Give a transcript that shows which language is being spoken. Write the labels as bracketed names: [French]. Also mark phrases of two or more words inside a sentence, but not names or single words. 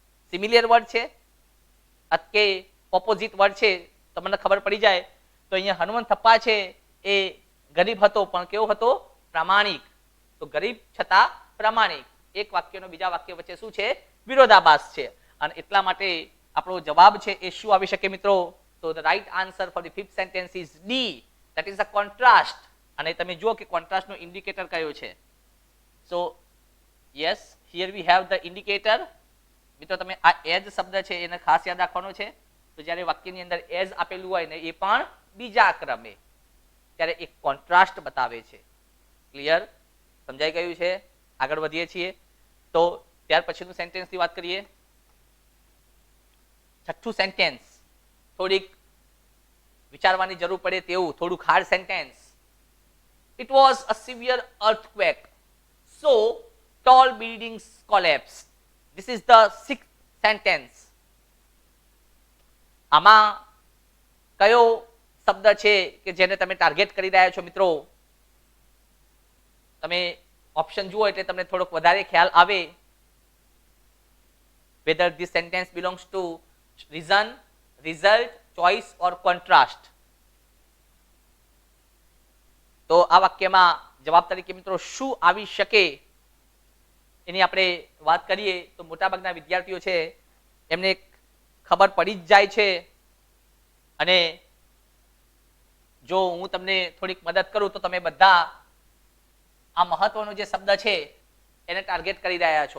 [English] similar word [Gujarati] છે કે [English] opposite word [Gujarati] છે તમને ખબર પડી જાય તો અહીંયા હનુમંત થપ્પા છે એ ગરીબ હતો પણ કેવો હતો? પ્રામાણિક. તો ગરીબ છતાં પ્રામાણિક. એક વાક્યનો બીજા વાક્ય વચ્ચે શું છે? વિરોધાભાસ છે. અને એટલા માટે આપણો જવાબ છે એ શું આવી શકે મિત્રો? તો [English] the right answer for the fifth sentence is D, that is a contrast. [Gujarati] અને તમે જુઓ કે કોન્ટ્રાસ્ટ નો ઇન્ડિકેટર કયો છે. [English] So yes, here we have the indicator. [Gujarati] મિત્રો તમે આ એજ શબ્દ છે એને ખાસ યાદ રાખવાનો છે. તો જ્યારે વાક્યની અંદર એજ આપેલું હોય ને એ પણ બીજા ક્રમે ત્યારે એક કોન્ટ્રાસ્ટ બતાવે છે. ક્લિયર? સમજાઈ ગયું છે? આગળ વધીએ છીએ. તો ત્યાર પછીનું સેન્ટેન્સની વાત કરીએ. છઠ્ઠું સેન્ટેન્સ થોડીક વિચારવાની જરૂર પડે તેવું થોડું [English] hard sentence. It was a severe earthquake, so tall buildings collapsed. This is the sixth sentence. [Gujarati] આમાં કયો શબ્દ છે કે જેને તમે ટાર્ગેટ કરી રહ્યા છો મિત્રો? તમે ઓપ્શન જુઓ એટલે તમને થોડોક વધારે ખ્યાલ આવે. [English] whether this sentence belongs to reason, result, choice or contrast. [Gujarati] તો આ વાક્યમાં જવાબ તરીકે મિત્રો શું આવી શકે એની આપણે વાત કરીએ તો મોટાભાગના વિદ્યાર્થીઓ છે એમને ખબર પડી જ જાય છે. અને જો હું તમને થોડીક મદદ કરું તો તમે બધા આ મહત્વનો જે શબ્દ છે એને ટાર્ગેટ કરી રહ્યા છો.